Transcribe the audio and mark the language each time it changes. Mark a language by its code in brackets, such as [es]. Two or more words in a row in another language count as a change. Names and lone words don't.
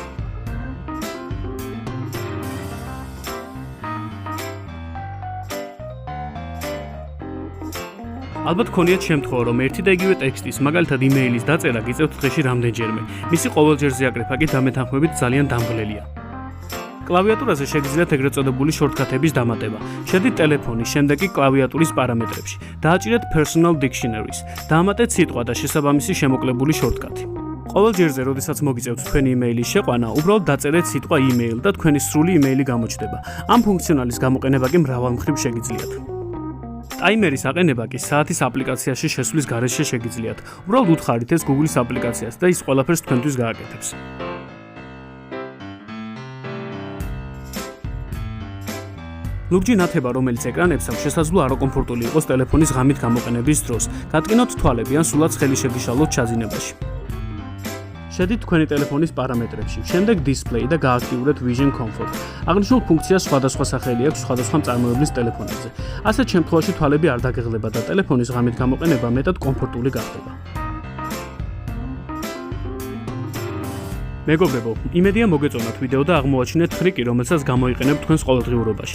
[ka] ალბათ გქონიათ შემთხვევა, რომ ერთი და იგივე ტექსტის, მაგალითად იმეილის დაწერა გიწევთ დღეში რამდენჯერმე. მისი ყოველჯერზე აკრეფა კი დამეთანხმებით ძალიან დამღლელია. კლავიატურაზე შეგიძლიათ ეგრეთ წოდებული შორტკათების დამატება. შედით ტელეფონის, შემდეგ კი კლავიატურის პარამეტრებში. [en] დააჭირეთ personal dictionaries. [ka] დაამატეთ სიტყვა და შესაბამისი შემოკლებული შორტკათი. ყოველ ჯერზე, როდესაც მოგიწევთ თქვენი იმეილის შეყვანა, უბრალოდ დაწერეთ სიტყვა email და თქვენი სრული იმეილი გამოჩნდება. ამ ფუნქციონალის გამოყენება კი მრავალმხრივ შეგიძლიათ. ტაიმერის აყენება კი საათის აპლიკაციაში შესვლის გარეშე შეგიძლიათ. უბრალოდ უთხარით ეს Google-ის აპლიკაციას და ის ყველაფერს თქვენთვის გააკეთებს. ლურჯი ნათება, რომელიც ეკრანებს აქვს, შესაძლოა არაკომფორტული იყოს ტელეფონის ღამით გამოყენების დროს. გატკინოთ თვალები ან სულაც ხელი შეგიშალოთ ჩაძინებაში. შედით თქვენი ტელეფონის პარამეტრებში, შემდეგ display და გააქტიურეთ [en] vision comfort. [ka] აღნიშნულ ფუნქციას სხვადასხვა სახელი აქვს სხვადასხვა მწარმოებლის ტელეფონებზე. ასეთ შემთხვევაში თვალები არ დაგეღლება და ტელეფონის ღამით გამოყენება მეტად კომფორტული გახდება. მეგობრებო, იმედია მოგეწონათ ვიდეო და აღმოაჩინეთ ხრიკი, რომელსაც გამოიყენებთ თქვენს ყოველდღიურობაში.